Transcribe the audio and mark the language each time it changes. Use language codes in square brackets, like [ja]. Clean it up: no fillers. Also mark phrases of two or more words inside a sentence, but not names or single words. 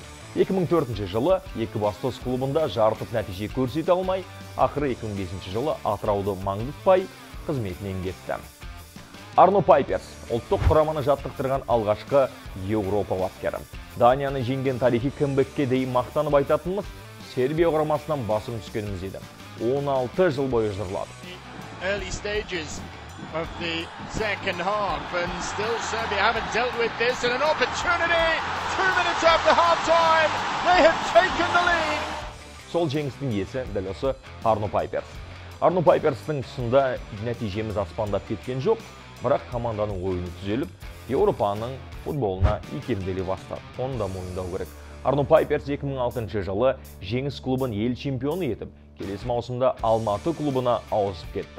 [kk] 2004 жылы Екібастұз клубында жарытып нәтиже көрсете алмай, ақыры 2005 жылы Атырауды маңдытпай қызметінен кетті. Арно Пайперс ұлттық құраманы жаттықтырған алғашқы Еуропа бапкері. Данияны жеңген тарихи кімбекке дейін мақтанып айтатынымыз Сербия құрамасынан басым түскеніміз еді. 16 жыл бойы жырлады. [en] Early stages of the second half and still Serbia haven't dealt with this and an opportunity 2 minutes after half time they have taken the lead. [kk] Сол жеңістің иесі дәл осы Арно Пайперс. Арно Пайперстың тұсында нәтижеміз аспандап кеткен жоқ, бірақ команданың ойыны түзеліп, Еуропаның футболына икемделе бастады. Оны да мойындау керек. Арно Пайперс 2006 жылы жеңіс клубын ел чемпионы етіп, келесі маусымда Алматы клубына ауысып кетті.